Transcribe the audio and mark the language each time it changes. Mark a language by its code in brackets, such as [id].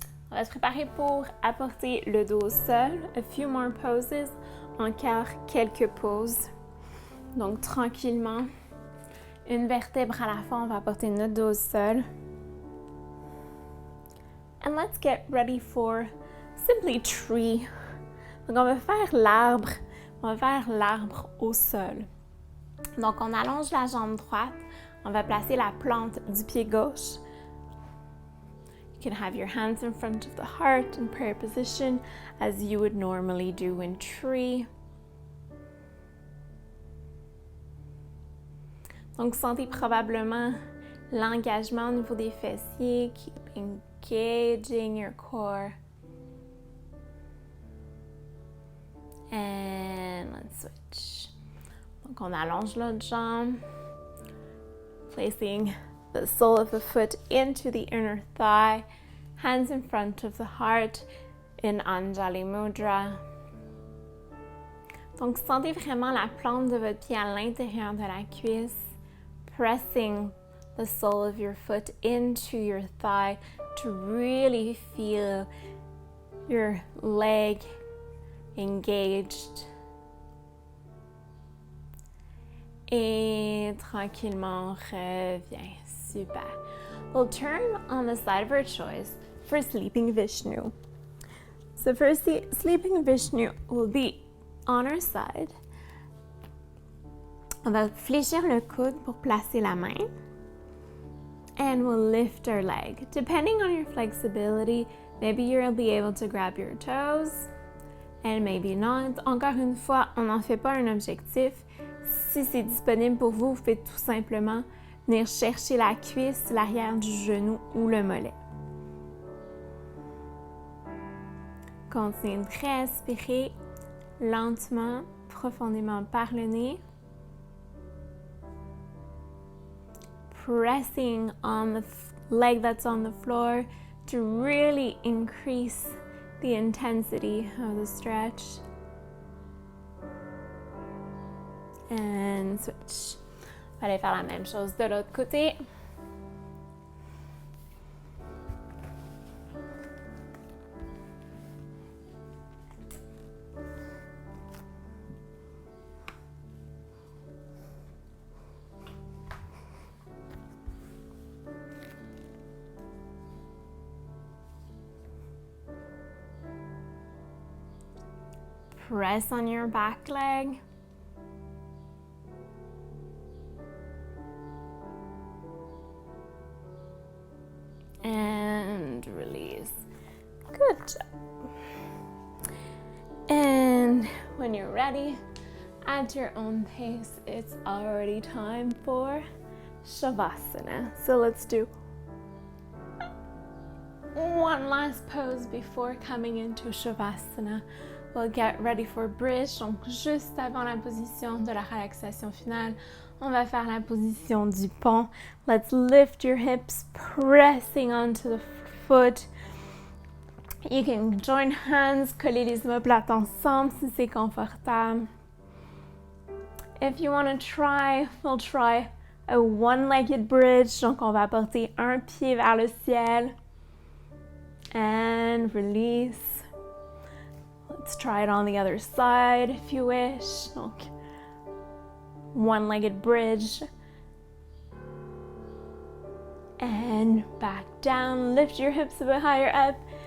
[fr] On va se préparer pour apporter le dos au sol. [en] A few more poses. [fr] Encore quelques pauses. Donc, tranquillement, une vertèbre à la fois, on va apporter notre dos au sol. [en] And let's get ready for simply tree. [fr] Donc, on va faire l'arbre. On va faire l'arbre au sol. Donc, on allonge la jambe droite. On va placer la plante du pied gauche. [en] You can have your hands in front of the heart in prayer position as you would normally do in tree. [fr] Donc, sentez probablement l'engagement au niveau des fessiers. [en] Keep engaging your core. And let's switch. [fr] Donc, on allonge l'autre jambe. [en] Placing the sole of the foot into the inner thigh. Hands in front of the heart in Anjali Mudra. [fr] Donc, sentez vraiment la plante de votre pied à l'intérieur de la cuisse. [en] Pressing the sole of your foot into your thigh to really feel your leg engaged. [fr] Et tranquillement, revient. Super. [en] We'll turn on the side of our choice for Sleeping Vishnu. So first, the Sleeping Vishnu will be on our side. On va fléchir le coude pour placer la main. And we'll lift our leg. Depending on your flexibility, maybe you'll be able to grab your toes. And maybe not. [fr] Encore une fois, on n'en fait pas un objectif. Si c'est disponible pour vous, vous faites tout simplement venir chercher la cuisse, l'arrière du genou ou le mollet. Continuez de respirer lentement, profondément par le nez. [en] Pressing on the leg that's on the floor to really increase the intensity of the stretch. And switch. [fr] On va aller faire la même chose de l'autre côté. [en] Press on your back leg. And release. Good job. And when you're ready, at your own pace, it's already time for Shavasana. So let's do one last pose before coming into Shavasana. We'll get ready for bridge. [fr] Donc, juste avant la position de la relaxation finale, on va faire la position du pont. [en] Let's lift your hips, pressing onto the foot. You can join hands, [fr] coller les omoplates ensemble si c'est confortable. [en] If you want to try, we'll try a one-legged bridge. [fr] Donc, on va porter un pied vers le ciel. [en] And release. Let's try it on the other side if you wish. Donc, one-legged bridge. And back down. Lift your hips a bit higher up.